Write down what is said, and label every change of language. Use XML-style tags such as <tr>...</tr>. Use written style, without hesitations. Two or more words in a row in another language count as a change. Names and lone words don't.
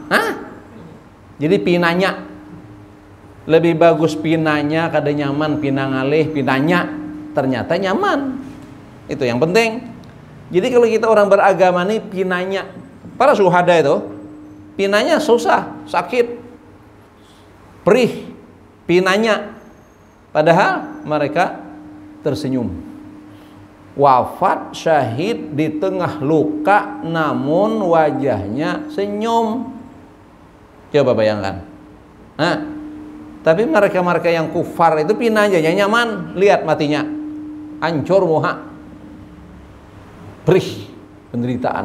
<bjn>Jadi pinanya lebih bagus, pinanya kada nyaman, pina ngalih, pinanya ternyata nyaman.</bjn> <id>Itu yang penting. Jadi kalau kita orang beragama nih pinanya, para syuhada itu pinanya susah, sakit, perih, pinanya. Padahal mereka tersenyum. Wafat syahid di tengah luka, namun wajahnya senyum. Coba bayangkan. Tapi mereka-mereka yang kufar itu pinanya nyaman, lihat matinya, hancur muha, perih, penderitaan.</id>